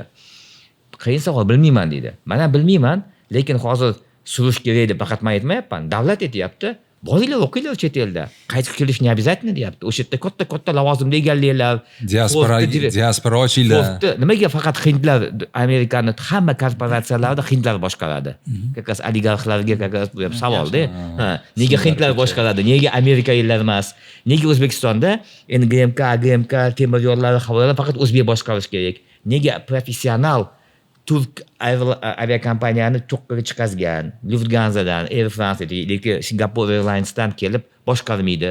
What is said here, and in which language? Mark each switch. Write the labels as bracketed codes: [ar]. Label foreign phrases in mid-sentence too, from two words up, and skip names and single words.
[uz] Qiyin savol, bilmayman deydi. Mana bilmayman, lekin hozir surish kerak deb faqat men aytmayapman. Davlat aytayapti, boringlar o'qinglar chet elda. Qaytib kelish [ru] не обязательно [uz] deyapti. O'sha yerda katta lavozimda egallanglar. Diaspora ochinglar. Nimaga faqat hindlar Amerikani hamma korporatsiyalarda hindlar boshqaradi? [ru] Как раз [uz] oligarxlarga [ru] как раз [uz] bu ham savolda. Nega hindlar boshqaradi? Nega amerikaliklar emas? Nega O'zbekistonda endi GMK temir yo'llari havolar faqat o'zbek boshqarish kerak? Nega professional Turk aviakompaniyani cho'qqiga chiqazgan, Lufthansadan, Air France yoki Singapore Airlines'dan kelib boshqarmaydi?